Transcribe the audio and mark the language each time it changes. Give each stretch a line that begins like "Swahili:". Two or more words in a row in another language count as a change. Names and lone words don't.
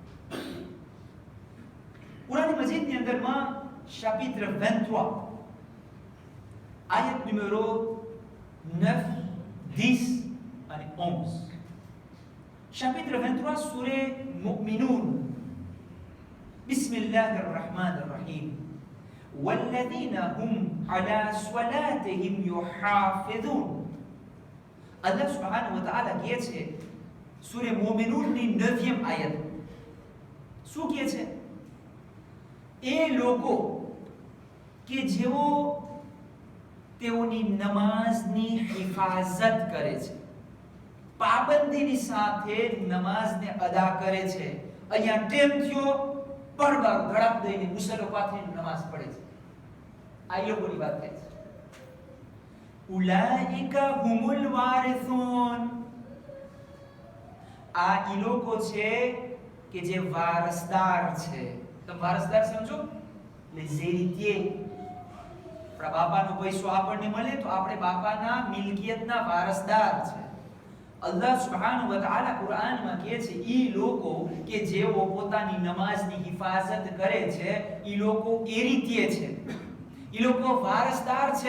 Gujarati: કુરાન મજીદની અંદરમાં
French: chapitre 23 ayat numero 9,
Gujarati: 10 અને 11.
French: chapitre 23 sure Mu'minun.
Arabic: بسم الله الرحمن الرحيم. والذين هم على صلاتهم يحافظون. الله سبحانه وتعالى
Gujarati: કહે છે સૂરે મોમિનૂન ની 9મી આયત. શું કહે છે? એ લોકો કે જેઓ તેઓની નમાઝની હિફાજત કરે છે, પાબંદીની સાથે નમાઝને અદા કરે છે. અહીંયા ટેમ થયો, બરબર ધડાક દઈને મુસલ્લો પાથરીને નમાઝ પડે છે. આ લોકોની વાત થાય છે.
Arabic: أولئك هم الوارثون.
Gujarati: આ ઈ લોકો છે કે જે વારસદાર છે. તમે વારસદાર સમજો?
French: les héritiers.
Gujarati: આપણા બાપાનો પૈસો આપણને મળે તો આપણે બાપાના મિલકિયતના વારસદાર છે.
Arabic: الله سبحانه وتعالى
Gujarati: કુરાનમાં કહે છે ઈ લોકો કે જેઓ પોતાની નમાઝની હિફાજત કરે છે, ઈ લોકો એરીતીએ છે, ઈ લોકો વારસદાર છે.